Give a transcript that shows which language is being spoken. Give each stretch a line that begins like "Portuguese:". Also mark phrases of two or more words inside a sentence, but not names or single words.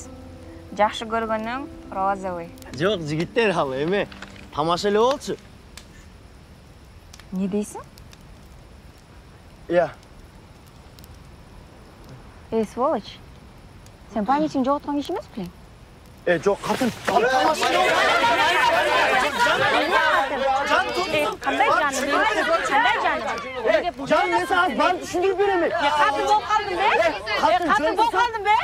Kyrgyz: Жакшы көргөнүң розовый. Жок, жигиттер ал эме. Тамаша эле болчу. Не дейсиң?
Russian: Я. Эй, сволочь.
Kyrgyz: Сен памятиңди жоготкон киши эмес белең?
Kazakh: Жоқ, қатын. Қандай жаным? Жаным, мен саған барып түсіндіріп беремін. Қатын болып қалдың бе? Қатын болып қалдың бе?